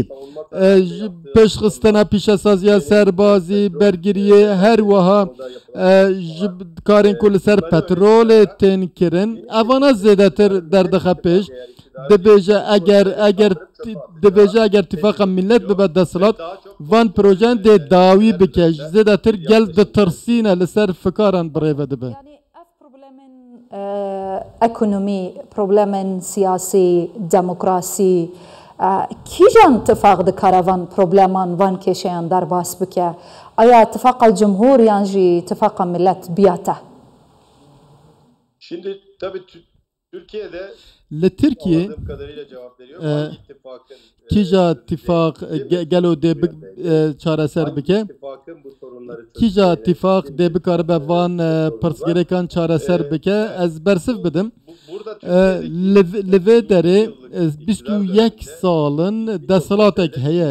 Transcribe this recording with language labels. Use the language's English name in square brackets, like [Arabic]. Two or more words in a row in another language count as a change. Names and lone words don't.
[Kurdish] Pêşxistina pîşesaziya serbazî, bergiriyê her wiha ji karên ku li ser petrolê tên kirin. Evana zêdetir derdixe pêş. Dibêje eger İttifaka Millet bibe desthilat van projen dê dawî bike. Zêdetir gel ditirsîne li ser fikaran birêve dibe. Ekonomi, problemin siyasi, demokrasi, kîjan tifaq dikare van probleman van kêşeyan derbas bike? Aya İttifaka Cumhur yan jî İttifaka Millet biyate? [Turkish] Şimdi tabii Türkiye'de [Kurdish] li Tirkiye kîja ittifaq gelo dê çareser bike? Kîja ittifaq dê bikare be van pirsgirêkan çareser bike? Ez bersiv bidim. Li vê derê 21 salin desthilatek heye.